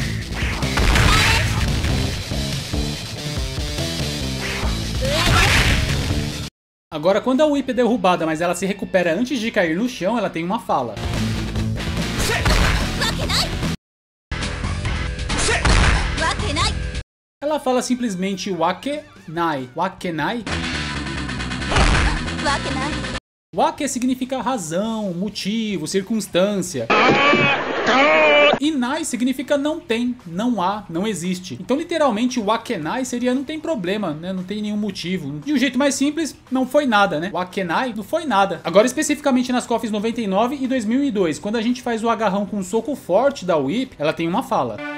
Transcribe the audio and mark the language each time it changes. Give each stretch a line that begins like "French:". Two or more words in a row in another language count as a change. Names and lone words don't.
Portuguese: Agora, quando a Whip é derrubada, mas ela se recupera antes de cair no chão, ela tem uma fala. Ela fala simplesmente wakenai. Wakenai? Wake significa razão, motivo, circunstância. E nai significa não tem, não há, não existe. Então literalmente wakenai seria não tem problema, né? Não tem nenhum motivo. De um jeito mais simples, não foi nada, né? Wakenai não foi nada. Agora especificamente nas KOFs 99 e 2002, quando a gente faz o agarrão com um soco forte da Whip, ela tem uma fala.